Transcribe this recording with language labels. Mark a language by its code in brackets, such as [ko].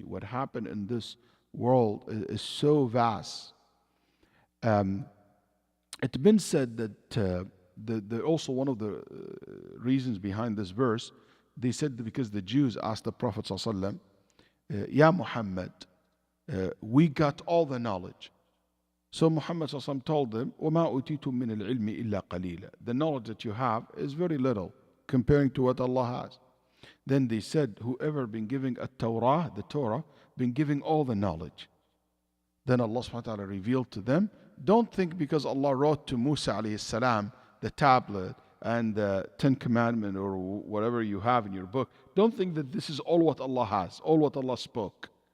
[en] What happened in this world is so vast. It's been said that also one of the reasons behind this verse, they said that because the Jews asked the Prophet ﷺ, Ya Muhammad, we got all the knowledge. So Muhammad ﷺ told them, [ar] وَمَا أُوتِيتُم مِّنَ الْعِلْمِ إِلَّا قَلِيلًا. [en] The knowledge that you have is very little comparing to what Allah has. Then they said, whoever been giving the Torah, been giving all the knowledge. Then Allah subhanahu wa ta'ala revealed to them, don't think because Allah wrote to Musa alayhi salam the tablet and the 10 Commandments or whatever you have in your book, don't think that this is all what Allah has, all what Allah spoke.